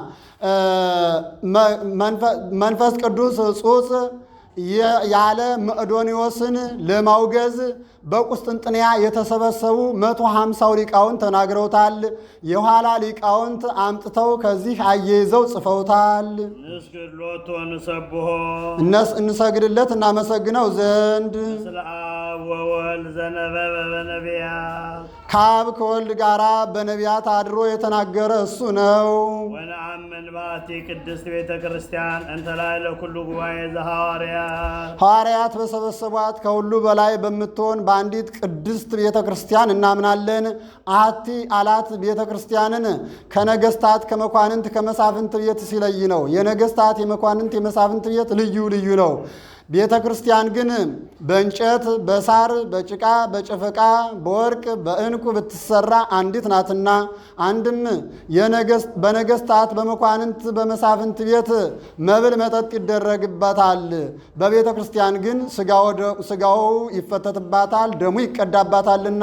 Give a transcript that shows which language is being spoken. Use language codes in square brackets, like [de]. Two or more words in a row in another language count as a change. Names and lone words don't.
[am] መንፈስ ቅዱስ ሕጹጽ ያለ መቅዶንዮስን ለማውገዝ በቁስጥንጥንያ የተሰበሰቡ 150 ሊቃውንት ተናግረውታል። የኋላ ሊቃውንት አምጥተው ከዚህ አያይዘው ጽፈውታል። [gez] ንስግድ ሎቱ ወንሰብሖ [am] እንሰግድለት እናመሰግነው ዘንድ [gez] ምስለ አብ ወወልድ ዘነበበ በነቢያት [am] ከአብ ከወልድ ጋራ በነቢያት አድሮ የተናገረ እሱ ነው። [gez] ወነአምን በአቲ ቅድስት ቤተ ክርስቲያን እንተ ላዕለ ኩሉ ጉባኤ ዘሐዋርያት [am] ሐዋርያት በሰበሰቧት ከሁሉ በላይ በምትሆን በአንዲት ቅድስት ቤተ ክርስቲያን እናምናለን። አሐቲ አላት ቤተ ክርስቲያንን ከነገስታት ከመኳንንት ከመሳፍንት ቤት ሲለይ ነው። የነገስታት የመኳንንት የመሳፍንት ቤት ልዩ ልዩ ነው። ቤተ ክርስቲያን ግን በእንጨት በሳር በጭቃ በጨፈቃ በወርቅ በዕንቁ ብትሰራ አንዲት ናትና አንድም በነገስታት በመኳንንት በመሳፍንት ቤት መብል መጠጥ ይደረግባታል። በቤተ ክርስቲያን ግን ስጋው ይፈተትባታል፣ ደሙ ይቀዳባታልና።